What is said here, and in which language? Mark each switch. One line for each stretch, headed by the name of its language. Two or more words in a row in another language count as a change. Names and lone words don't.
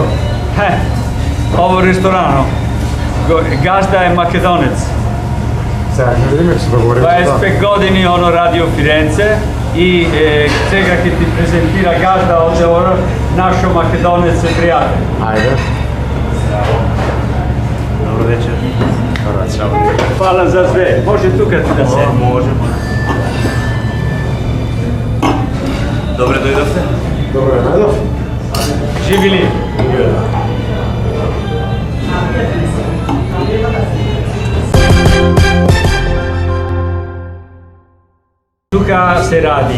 Macedonian: Ово ресторано, газда е македонец. Сега ќе видиме, ќе се договориме. 25 години оно ради у Фиренце и сега ќе ти презентира газда од нашо македонец пријател. Ајде. Добро вечер.
Serbian: Hvala za sve. Može tu kad da se?
Macedonian: Може. Добре дојдовте? Добро је најдов. Живили. Тука се ради.